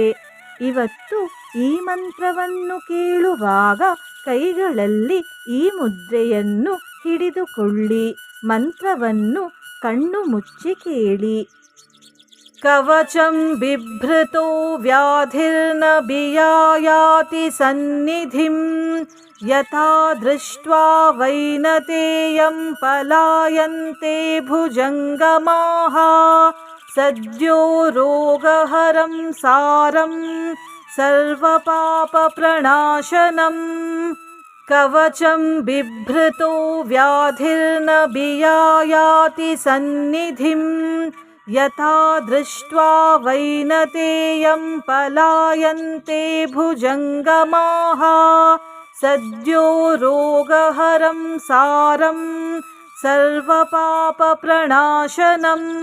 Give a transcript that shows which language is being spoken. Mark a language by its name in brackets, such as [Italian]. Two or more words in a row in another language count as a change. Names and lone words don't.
[Kannada] ಇವತ್ತು ಈ ಮಂತ್ರವನ್ನು ಕೇಳುವಾಗ ಕೈಗಳಲ್ಲಿ ಈ ಮುದ್ರೆಯನ್ನು ಹಿಡಿದುಕೊಳ್ಳಿ. ಮಂತ್ರವನ್ನು ಕಣ್ಣು ಮುಚ್ಚಿ ಕೇಳಿ. [Sanskrit] ಕವಚಂ ಬಿಭ್ರತೋ ವ್ಯಾಧಿರ್ನ ಬಿಯಾಯಾತಿ ಸನ್ನಿಧಿಂ ಯಥಾ ದೃಷ್ಟ್ವಾ ವೈನತೇಯಂ ಪಲಾಯಂತೆ ಭುಜಂಗಮಾಃ ಸದ್ಯೋ ರೋಗಹರಂ ಸಾರಂ ಸರ್ವಪಾಪ ಪ್ರಣಾಶನಂ. ಕವಚಂ ಬಿಭ್ರತೋ ವ್ಯಾಧಿರ್ನ ಬಿಯಾಯಾತಿ ಸನ್ನಿಧಿಂ ಯಥಾ ದೃಷ್ಟ್ವಾ ವೈನತೇಯಂ ಪಲಾಯಂತೆ ಭುಜಂಗಮಾಃ ಸದ್ಯೋ ರೋಗಹರಂ ಸಾರಂ ಸರ್ವಪಾಪ ಪ್ರಣಾಶನಂ.